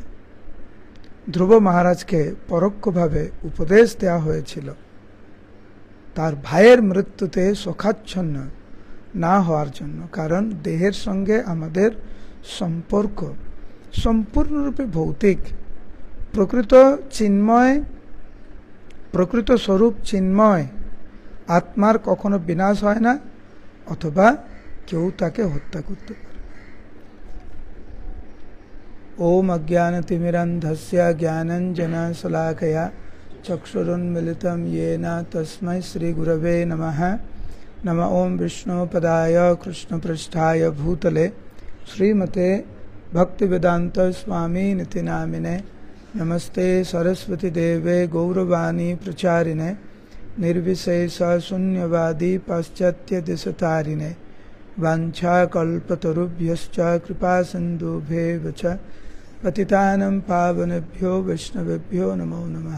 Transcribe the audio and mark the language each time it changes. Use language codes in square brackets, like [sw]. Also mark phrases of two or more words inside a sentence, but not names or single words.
[bn] ধ্রুব মহারাজকে পরোক্ষভাবে উপদেশ দেওয়া হয়েছিল তার ভাইয়ের মৃত্যুতে শোকাচ্ছন্ন না হওয়ার জন্য, কারণ দেহের সঙ্গে আমাদের সম্পর্ক সম্পূর্ণরূপে ভৌতিক। প্রকৃত স্বরূপ চিন্ময় আত্মার কখনো বিনাশ হয় না, অথবা কেউ তাকে হত্যা করতে পারে। [sa] ओम अज्ञानतिमिरन्धस्य ज्ञानञ्जनशलाकया चक्षुरुन्मिलितं येन तस्मै श्रीगुरवे नमः। नमः ओं विष्णुपदाय कृष्णपृष्ठाय भूतले श्रीमते भक्तिवेदांत स्वामी निति नामिने नमस्ते सरस्वती देवे गौरवाणी प्रचारिणे निर्विशेष शून्यवादी पाश्चात्य दिशतारिणे वाञ्छाकल्पतरुभ्यश्च कृपा सिन्धुभ्येव च पतितानं पावनेभ्यो वैष्णवेभ्यो नमो नमः।